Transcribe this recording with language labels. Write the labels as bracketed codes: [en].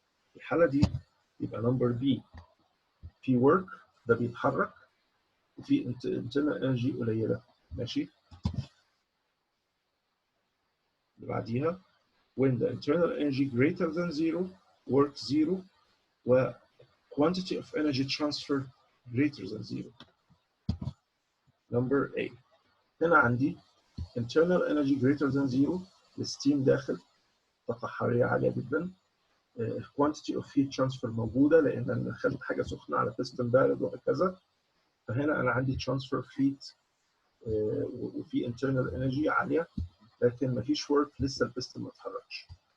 [ar] في الحالة دي يبقى number B في work ده بيتحرك وفي internal energy قليلة. ماشي. اللي بعديها [en] when the internal energy greater than 0 work 0 و quantity of energy transfer greater than 0. [ar] number A هنا عندي [en] internal energy greater than 0 [ar] الستيم داخل طاقة حرارية عالية جدا. [en] quantity of heat transfer [ar] موجودة لأن أنا دخلت حاجة سخنة على piston بارد وهكذا، فهنا أنا عندي [en] transfer heat [ar] وفي internal energy عالية لكن مفيش work لسه البستون ما اتحركش.